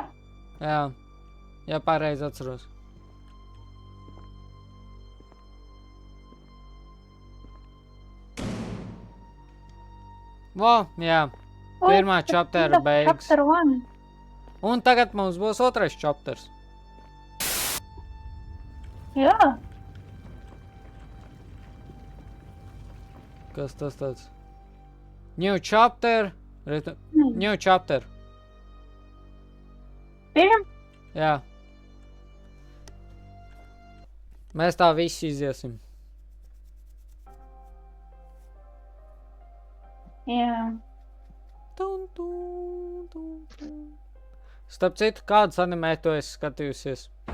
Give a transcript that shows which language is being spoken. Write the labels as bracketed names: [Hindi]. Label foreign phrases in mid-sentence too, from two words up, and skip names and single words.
[Latvian] Jā. Ja pareizi atceros. Vo, jā. Pirmā chaptera beigas. [English] Chapter 1. [Latvian] Un tagad mums būs otrais chapters. Jā. Kas tas tāds? [English] New chapter. New chapter. [Latvian] Pirmam? Jā. Mēs tā visi iziesim. Jā. Starp citu, kādas anime tu esi skatījusies?